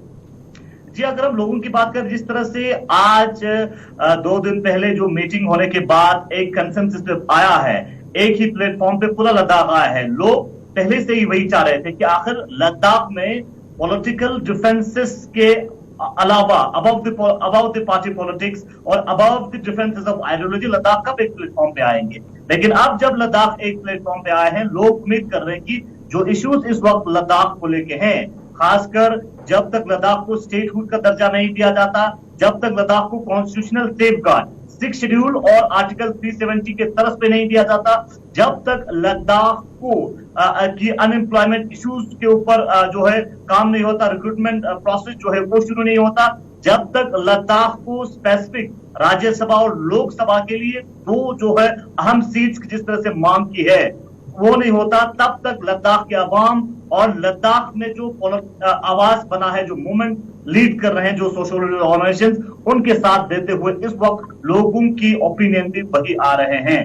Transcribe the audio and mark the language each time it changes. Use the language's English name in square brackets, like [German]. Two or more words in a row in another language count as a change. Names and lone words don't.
[Urdu] جی اگر ہم لوگوں کی بات کریں، جس طرح سے آج 2 دن پہلے جو میٹنگ ہونے کے بعد ایک کنسنسس آیا ہے، ایک ہی پلیٹ فارم پہ پورا لداخ آیا ہے، لوگ پہلے سے ہی وہی چاہ رہے تھے کہ آخر لداخ میں [English] political defences [Urdu] کے علاوہ [English] above the party politics [Urdu] اور [English] above the differences of ideology [Urdu] لداخ کب ایک پلیٹ فارم پہ آئیں گے، لیکن اب جب لداخ ایک پلیٹ فارم پہ آئے ہیں، لوگ امید کر رہے ہیں کہ جو ایشوز اس وقت لداخ کو لے کے ہیں، خاص کر جب تک لداخ کو اسٹیٹ ہوڈ کا درجہ نہیں دیا جاتا، جب تک لداخ کو [English] constitutional safeguard [Urdu] 6 شیڈول اور آرٹیکل 370 کے طرف پہ نہیں دیا جاتا، جب تک لداخ کو [English] unemployment issues [Urdu] کے اوپر جو ہے کام نہیں ہوتا، [English] recruitment process [Urdu] جو ہے وہ شروع نہیں ہوتا، جب تک لداخ کو اسپیسیفک راجیہ سبھا اور لوک سبھا کے لیے 2 جو ہے اہم سیٹس کی جس طرح سے مانگ کی ہے وہ نہیں ہوتا، تب تک لداخ کے عوام اور لداخ میں جو آواز بنا ہے، جو موومنٹ لیڈ کر رہے ہیں، جو [English] social organization, [Urdu] ان کے ساتھ دیتے ہوئے اس وقت لوگوں کی اوپینین بھی وہی آ رہے ہیں،